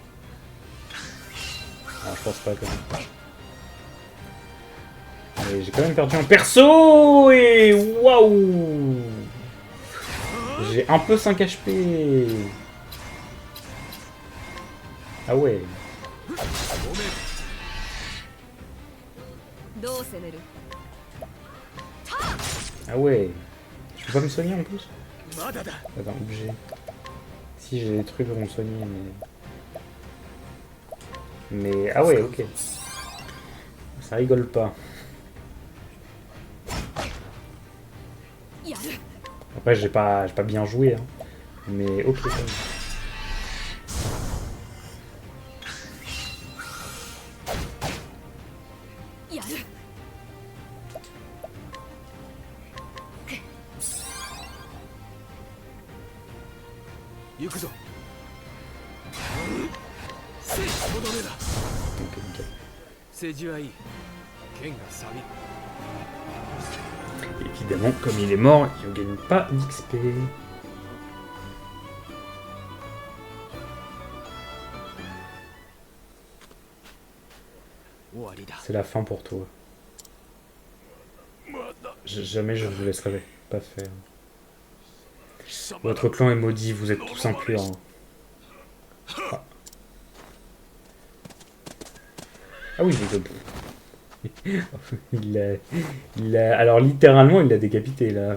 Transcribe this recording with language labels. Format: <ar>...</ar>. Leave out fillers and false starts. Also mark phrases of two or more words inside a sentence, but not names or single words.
<fr>Ah, je pense pas quand même. Allez, j'ai quand même perdu un perso et waouh! J'ai un peu 5 HP. Ah ouais.</fr> <ja>どう攻める</ja> <fr>Ah ouais. Je peux pas me soigner en plus?</fr> <ja>まだだ</ja> <fr>Attends, obligé. Si j'ai des trucs pour me soigner, mais... Ah ouais, ok. Ça rigole pas.</fr> <ja>やる</ja> <fr>Après, j'ai pas bien joué, hein. Mais ok, ça va.</fr> <ja>やる行くぞせいとどめだ</ja> <fr>Ok, nickel.</fr> <ja>政治はいい剣が錆びる</ja> <fr>Évidemment, comme il est mort, il ne gagne pas d'XP.</fr> <ja>終わりだ</ja> <fr>C'est la fin pour toi. Jamais je vous laisserai pas faire. Votre clan est maudit, vous êtes tous impurs. Hein. Ah. Ah oui, alors littéralement, il l'a décapité là.</fr>